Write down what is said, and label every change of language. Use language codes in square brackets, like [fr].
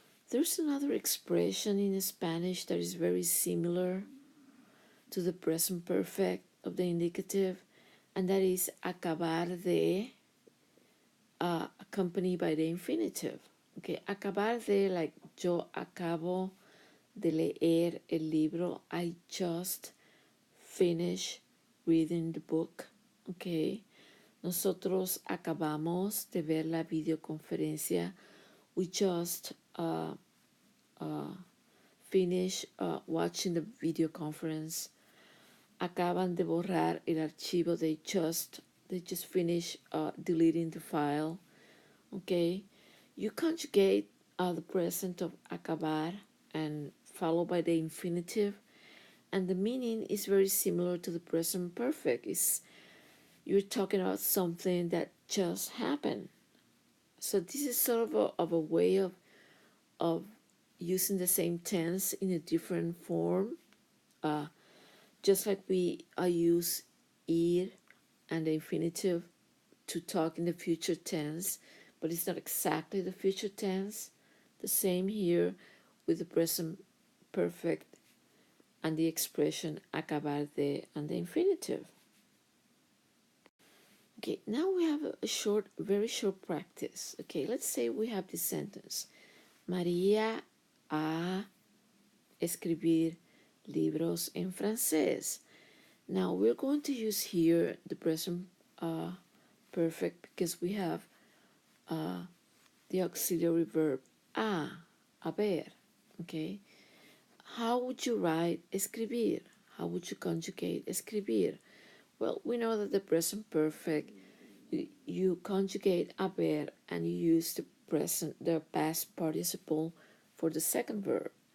[en] There's another expression in Spanish that is very similar to the present perfect of the indicative, and that is acabar de, accompanied by the infinitive. [es] Okay, acabar de, like yo acabo de leer el libro. [en] I just finished reading the book. [es] Okay, nosotros acabamos de ver la videoconferencia. [en] We just finished watching the video conference. [es] Acaban de borrar el archivo. [en] They just finished deleting the file. Okay, you conjugate the present of acabar and followed by the infinitive, and the meaning is very similar to the present perfect. You're talking about something that just happened. So this is sort of a way of using the same tense in a different form, just like we use ir and the infinitive to talk in the future tense, but it's not exactly the future tense. The same here with the present perfect and the expression acabar de and the infinitive. Okay, now we have a very short practice. Okay, let's say we have this sentence. [es] María a escribir libros en francés. [en] Now we're going to use here the present perfect because we have the auxiliary verb haber. Okay, how would you write escribir? How would you conjugate escribir? Well, we know that the present perfect, you conjugate haber and you use the past participle for the second verb.